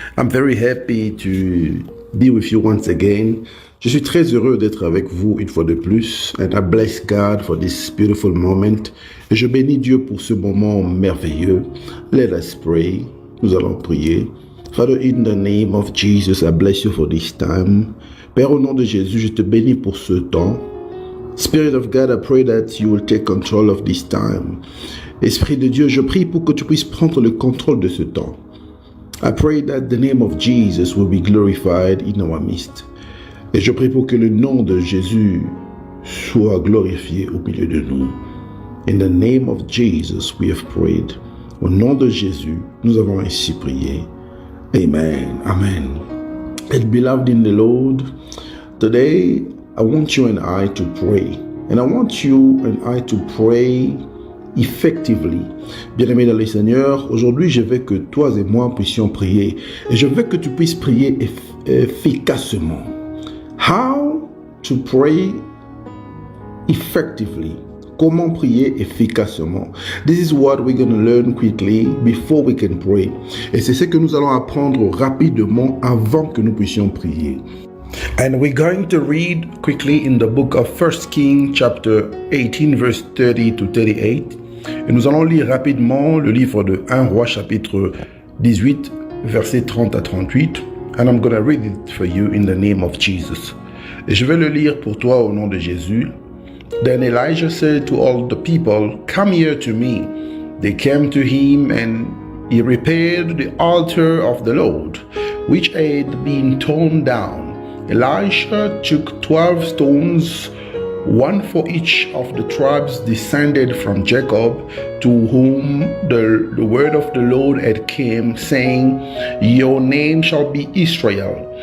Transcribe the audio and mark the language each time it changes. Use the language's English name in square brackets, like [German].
[English] I'm very happy to be with you once again. [French] Je suis très heureux d'être avec vous une fois de plus. [English] And I bless God for this beautiful moment. [French] Et je bénis Dieu pour ce moment merveilleux. [English] Let us pray. [French] Nous allons prier. [English] Father, in the name of Jesus, I bless you for this time. [French] Père, au nom de Jésus, je te bénis pour ce temps. [English] Spirit of God, I pray that you will take control of this time. [French] Esprit de Dieu, je prie pour que tu puisses prendre le contrôle de ce temps. [English] I pray that the name of Jesus will be glorified in our midst. [French] Et je prie pour que le nom de Jésus soit glorifié au milieu de nous. [English] In the name of Jesus, we have prayed. [French] Au nom de Jésus, nous avons ainsi prié. [English] Amen. Amen. And beloved in the Lord, today I want you and I to pray. And I want you and I to pray effectively. [French] Bien-aimé dans le Seigneur, aujourd'hui je veux que toi et moi puissions prier. Et je veux que tu puisses prier efficacement. [English] How to pray effectively. [French] Comment prier efficacement. [English] This is what we're going to learn quickly before we can pray. [French] Et c'est ce que nous allons apprendre rapidement avant que nous puissions prier. [English] And we're going to read quickly in the book of 1 Kings chapter 18 verse 30 to 38. [French] Et nous allons lire rapidement le livre de 1 Roi chapitre 18 verset 30 à 38. [English] And I'm going to read it for you in the name of Jesus. [French] Et je vais le lire pour toi au nom de Jésus. [English] Then Elijah said to all the people, "Come here to me." They came to him and he repaired the altar of the Lord, which had been torn down. Elisha took 12 stones, one for each of the tribes descended from Jacob, to whom the word of the Lord had come, saying, "Your name shall be Israel."